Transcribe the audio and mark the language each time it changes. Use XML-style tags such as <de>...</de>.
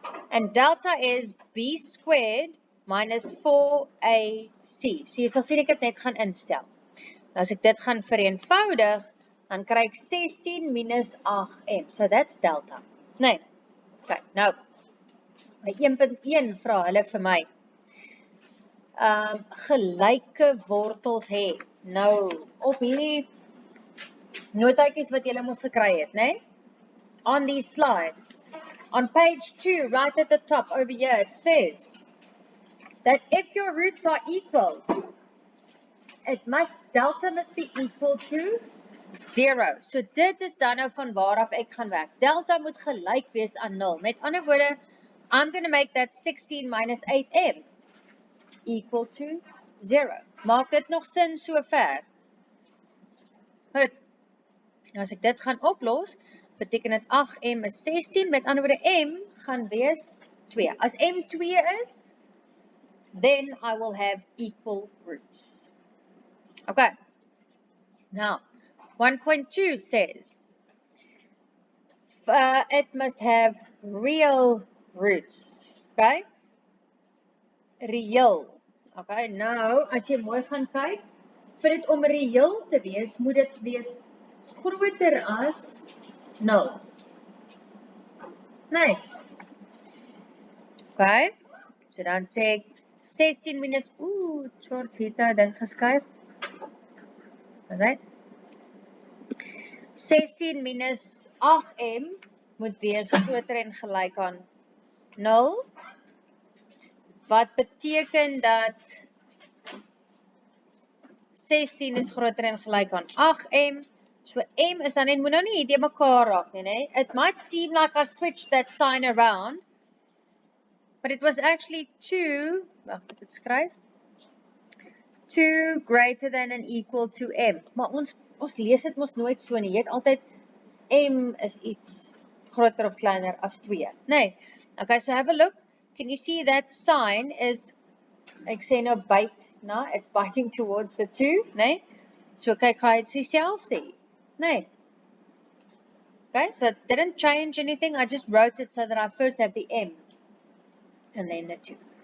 <en>And delta is B squared minus 4AC.</en> <af>So jy sal sien ek het net gaan instel. Nou as ek dit gaan vereenvoudig, dan kry ek 16 minus 8m.</af> <en>So that's delta.</en> <af>Nee. Okay, nou. By 1.1 vra hulle vir my. Gelyke wortels hê. Nou, op hierdie notaatjies wat julle mos gekry het, né?</af> <en>On these slides. On page 2, right at the top over here, it says that if your roots are equal, delta must be equal to 0.</en> <af>So dit is dan nou van waaraf ek gaan werk. Delta moet gelyk wees aan 0. Met ander woorde,</af> <en>I'm going to make that 16 minus 8m equal to 0.</en> <af>Maak dit nog sin so ver? Goed. As ek dit gaan oplos, beteken dit 8m is 16, met ander woorde m gaan wees 2. As m 2 is,</af> <en>then I will have equal roots. Okay. Now, 1.2 says, it must have real roots.</en> <af>Okay? Reëel. Okay, nou, as jy mooi gaan kyk, vir dit om reëel te wees, moet dit wees groter as 0. Nee. Okay, so dan sê ek 16 minus, George het nou ding geskuif. Wat is dit? 16 minus 8m moet wees groter en gelyk aan 0. Wat beteken dat 16 is groter en gelyk aan 8m. So m is dan net, moet nou nie hierdie mekaar raak nie, né?</af> <en>It might seem like I switched that sign around, but it was actually 2,</en> <af>wag, ek het skryf,</af> <en>2 greater than and equal to m.</en> <af>Maar ons lees dit mos nooit so nie. Jy het altyd m is iets groter of kleiner as 2, né? Okay,</af> <en>so have a look. Can you see that sign is,</en> <af>ek sê nou</af> <en>bite, no? It's biting towards the 2, né?</en> <af>So kyk, hy het dieselfde, né?</af> <en>Okay, so it didn't change anything. I just wrote it so that I first have the m and then the 2.</en>